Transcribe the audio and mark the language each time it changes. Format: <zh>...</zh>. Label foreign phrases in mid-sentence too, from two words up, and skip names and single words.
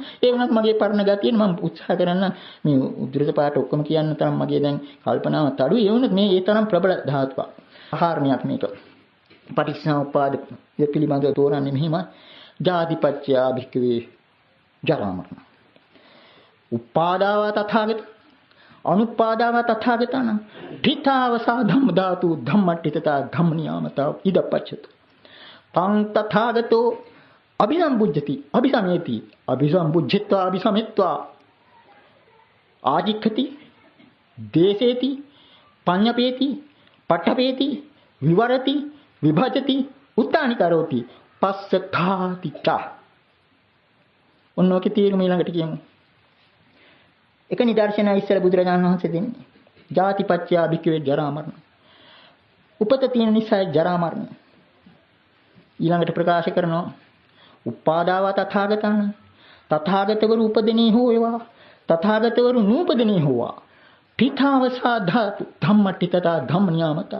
<si>ඒ වුණත් මගේ පරණ ගතියෙන් මම උත්සාහ කරන්න මේ උද්දෘත පාඩ ඔක්කොම කියන්න තරම් මගේ දැන් කල්පනාවත් අඩුයි. ඒ වුණත් මේ ඒ තරම් ප්‍රබල ධාතුවක්. ආහාරණයක් මේක. පටිච්චසමුප්පාද පිළිබඳව තෝරන්නේ මෙහිම</si> <pi>ජාතිපච්චය භික්ඛවේ ජරා මරණ. උපාදාව තථාගත අනුපාදාව තථාගතන ධිතාවසා ධම්ම ධාතු ධම්මට්ඨිතතා ධම්මනියාමතා ඉදපච්චත පං තථාගතෝ අභිසම්බුද්ධති අභිසමේති අභිසම්බුද්ධිත්වා අභිසමෙත්වා ආජික්ඛති දේසේති පඤ්ඤපේති පඨපේති විවරති විභජති උත්තානි කරෝති පස්සථාතිචා.</pi> <si>ඔන්නෝකේ තීරම ඊළඟට කියමු. එක නිදර්ශනය ඉස්සර බුදුරජාණන් වහන්සේ දෙන්නේ.</si> <pi>ජාතිපච්චය භික්ඛවේ ජරා මරණ.</pi> <si>උපත තියෙන නිසා ජරා මරණ. ඊළඟට ප්‍රකාශ කරනවා</si> <pi>උපාදාව තථාගතං</pi> <si>තථාගතවරු උපදිනේ හෝ වේවා තථාගතවරු නූපදිනේ හෝවා</si> <pi>පිථාවසා ධාතු ධම්මට්ඨිතතා ධම්මනියාමතා.</pi>